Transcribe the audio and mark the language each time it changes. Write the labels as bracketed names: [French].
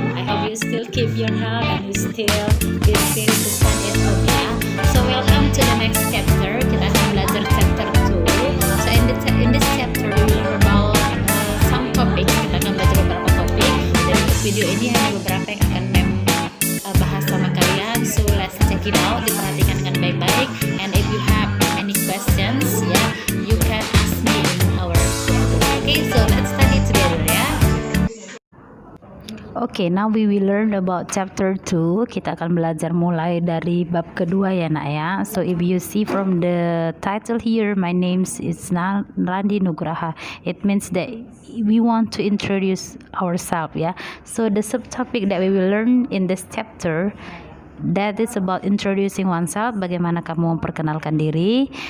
[English] I hope you still keep your health and you still be still to study at home ya. So welcome to the next chapter. [Indonesian] Kita akan belajar [English] chapter 2. So in this chapter we will learn about some topic. [Indonesian] Kita akan belajar beberapa topik. Dan untuk video ini hanya beberapa yang akan bahas sama kalian. [English] So let's check it out. [Indonesian] Diperhatikan dengan baik-baik. [English] And if you have any questions, ya, you can ask me in our chat. Okay, so let's study together ya. Okay, now we will learn about chapter 2. [Indonesian] Kita akan belajar mulai dari bab kedua ya nak ya. [English] So if you see from the title here, my name is Randi Nugraha. It means that we want to introduce ourselves ya. So the subtopic that we will learn in this chapter, that is about introducing oneself, [Indonesian] bagaimana kamu memperkenalkan diri.